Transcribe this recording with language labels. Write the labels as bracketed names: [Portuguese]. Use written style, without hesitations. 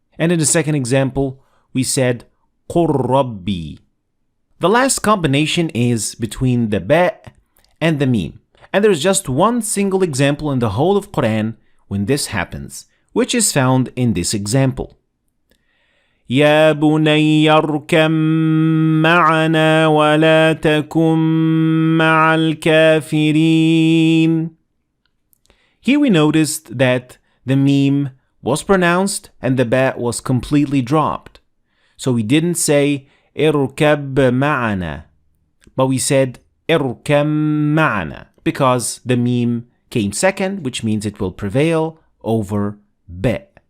[English] And in the second example, we said Korrabi. The last combination is between the ba and the mim. And there is just one single example in the whole of Qur'an when this happens, which is found in this example. [Arabic] يا بني اركب معنا ولا تكن مع الكافرين. [English] Here we noticed that the mim was pronounced and the ba was completely dropped. So we didn't say [Arabic] اركب معنا, [English] but we said اركب معنا because the mim came second, which means it will prevail over ba.